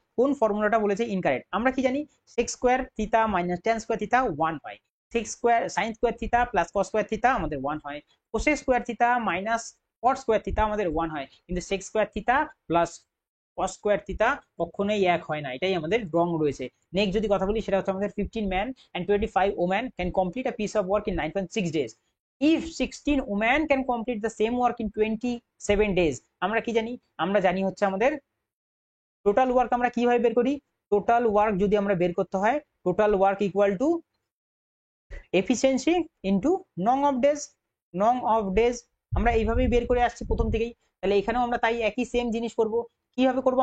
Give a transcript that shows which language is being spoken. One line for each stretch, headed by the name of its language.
Bangla: কোন ফর্মুলাটা বলেছে ইনকারেক্ট? আমরা কি জানি? Sex square theta minus tan square theta 1 হয়, sex square sine square theta plus cos square theta আমাদের 1 হয়, cosec square theta minus cot square theta আমাদের 1 হয়, কিন্তু sex square theta plus cos square theta কখনোই এক হয় না, এটাই আমাদের রং রয়েছে। নেক্সট যদি কথা বলি, সেটা হচ্ছে আমাদের
English: 15 man and 25 women can complete a piece of work in 9.6 days if 16 women can complete the same work in 27 days।
Bangla: আমরা কি জানি? আমরা জানি হচ্ছে আমাদের টোটাল ওয়ার্ক আমরা কিভাবে বের করি? টোটাল ওয়ার্ক যদি আমরা বের করতে হয়, total work equal to efficiency into নং অফ ডেজ। নং অফ ডেজ আমরা এইভাবেই বের করে আসছি প্রথম থেকেই, তাহলে এখানেও আমরা তাই একই সেম জিনিস করব। কিভাবে করব?